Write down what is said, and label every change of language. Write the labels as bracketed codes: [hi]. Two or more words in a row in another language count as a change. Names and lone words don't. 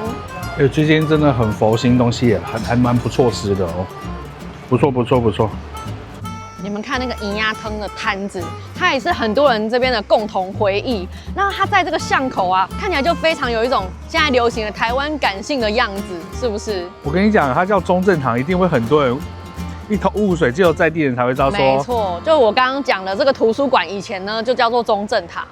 [zh] 這間真的很佛心，東西也還蠻不錯吃的哦，不錯不錯不錯。你們看那个銀鴨湯的攤子，它也是很多人這邊的共同回憶。那它在這個巷口啊，看起來就非常有一種現在流行的台灣感性的樣子，是不是？我跟你講，它叫中正堂，一定會很多人一頭霧水，只有在地人才會知道說。沒錯，就我剛剛講的這個圖書館以前呢就叫做中正堂。